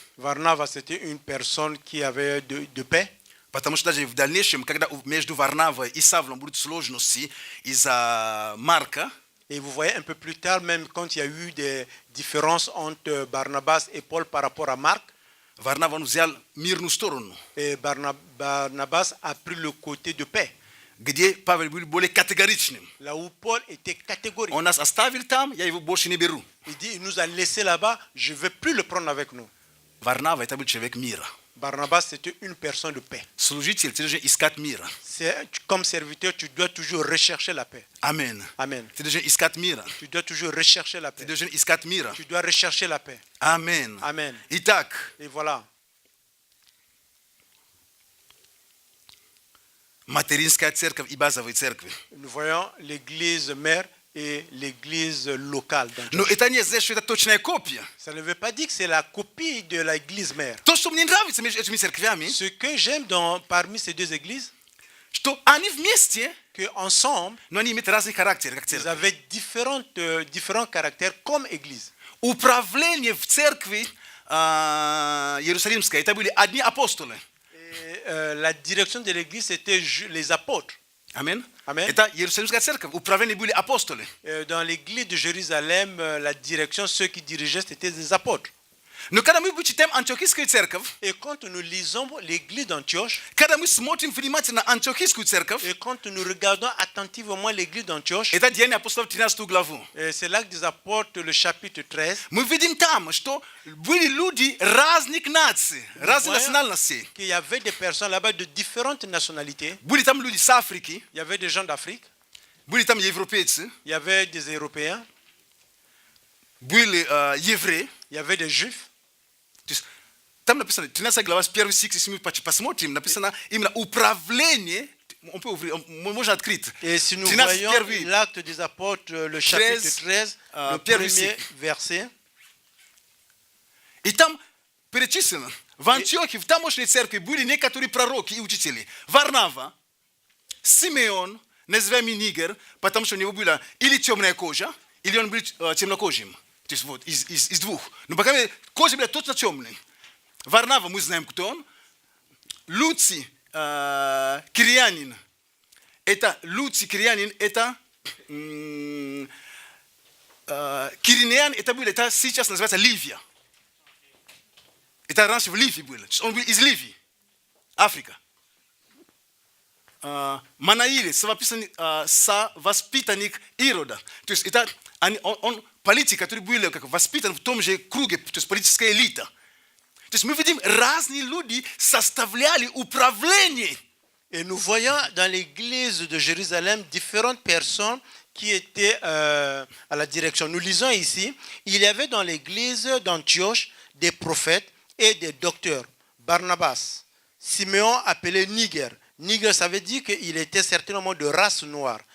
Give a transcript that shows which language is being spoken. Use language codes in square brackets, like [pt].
[fr] Varnava, c'était une personne qui avait de paix. [ru] потому что даже в дальнейшем, когда между Варнавой и Савлом будут сложности из-за Марка, [fr] Et vous voyez un peu plus tard, même quand il y a eu des différences entre Barnabas et Paul par rapport à Marc, [ru] Варнава он взял мирную сторону, [fr] et Barnabas a pris le côté de paix, [ru] где Павел был более категоричным. [fr] là où Paul était catégorique. [ru] Он нас оставил там, я его больше не беру. [fr] Il dit, il nous a laissé là-bas, je ne veux plus le prendre avec nous. [ru] Варнава – это был человек мира. [fr] Barnabas, c'était une personne de paix. [ru] Служитель, ты должен искать мира. [fr] Comme serviteur, tu dois toujours rechercher la paix. [ru] Аминь. [fr] Amen. [ru] Ты должен искать мира. [fr] Tu dois toujours rechercher la [ru] Ты должен искать мира. [fr] Tu dois rechercher la paix. [ru] Аминь. [fr] Amen. [ru] Итак, [fr] Et voilà. [ru] материнская церковь и базовые церкви. [fr] Nous voyons l'église mère et l'église locale. [ru] Но это не значит, что это точная копия. [fr] Ça ne veut pas dire que c'est la copie de l'église mère. [ru] То, что мне нравится между этими церквями, [fr] Ce que j'aime parmi ces deux églises, [ru] что они вместе, [fr] qu'ensemble, [ru] но они имеют разный характер, как [fr] ils [ru] церковь. [fr] avaient différents caractères comme église. [ru] Управление в церкви Иерусалимской, это были одни апостолы. [fr] Et, la direction de l'église, c'était les apôtres. [ru] Аминь. [fr] Amen. [ru] Это Иерусалимская церковь. Управление были апостолы. [fr] Dans l'église de Jérusalem, la direction, ceux qui dirigeaient, c'était des apôtres. [ru] Но когда мы читаем Антиохийскую церковь, [fr] Et quand nous lisons l'église d'Antioche, [ru] когда мы смотрим внимательно на Антиохийскую церковь, [fr] et quand nous regardons attentivement l'église d'Antioche, [ru] это Деяния апостолов 13 главу, [fr] c'est l'acte des apôtres, le chapitre 13, [ru] мы видим там, что были люди разных наций, разных национальностей. [fr] qu'il y avait des personnes là-bas de différentes nationalités. [ru] Были там люди с Африки, [fr] Il y avait des gens d'Afrique, [ru] были там европейцы, [fr] il y avait des Européens, [ru] были евреи. [fr] il y avait des Juifs. [ru] То есть там написано, 13 глава, с 1 стих, если мы посмотрим, написано именно управление, можно открыть. [fr] Et si nous [ru] 13 [fr] voyons [ru] первый, [fr] l'acte des apôtres, le chapitre 13, le [ru] первый [fr] premier [ru] стих. [fr] verset, [ru] И там перечислено, в Антиохии, в тамошней церкви были некоторые пророки и учители. Варнава, Симеон, называемый Нигер, потому что у него была или темная кожа, Ili on byli ciemno kožim. To jest вот из двух. Но пока кожи были точно темные. Варнава мы знаем, кто он. Луций Кирианин. Это Луций Кирианин, это Кириниан, это было, это сейчас называется Ливия. Это раньше в Ливии было. Он был из Ливии, Африка. Манаилец, совоспитанник Ирода. То есть это он политик, который был как воспитан в том же круге, то есть политическая элита. То есть мы видим, разные люди составляли управление. [fr] Et nous voyons dans l'église de Jérusalem différentes personnes qui étaient à la direction. Nous lisons ici, il y avait dans l'église d'Antioche des prophètes et des docteurs. Barnabas, Siméon appelé Niger. Niger, ça veut dire qu'il était certainement de race noire.